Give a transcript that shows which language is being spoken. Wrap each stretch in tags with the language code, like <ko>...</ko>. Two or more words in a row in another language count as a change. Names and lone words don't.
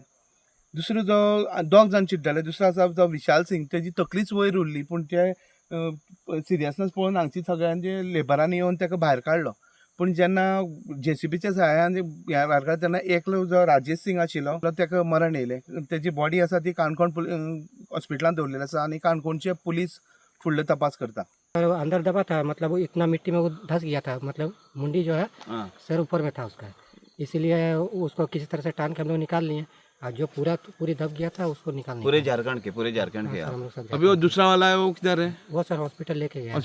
<kok>दुसरो जो 2 जाण चिड्डले, दुसरो आसा जो विशाल सिंग तेजी तकलीच वयर उरली पूण ते सिरियसनस पळोवन हांगची सगळ्यांचे लेबरांनी येवन ताका भायर काडलो. पूण जेन्ना JCBच्या सहाय्यान ह्या भायर काडलो तेन्ना एकलो जो राजेश सिंग आशिल्लो ताका मरण येयलें. तेजी बॉडी आसा ती काणकोण हॉस्पिटलांत दवरलेली आसा आनी काणकोणचे पुलीस फुडलो तपास करता.</kok> <hi>अंदर दबा था, मतलब वो इतना मिट्टी में वो धंस गया था, मतलब मुंडी जो है सर ऊपर में था उसका, इसीलिए उसको किसी तरह से टान के हम लोग निकाल लिए। और जो पूरी दब गया था उसको निकाल पूरे झारखंड के हम लोग सब अभी वो दूसरा वाला है वो किधर है? वो सर हॉस्पिटल लेके गया।</hi>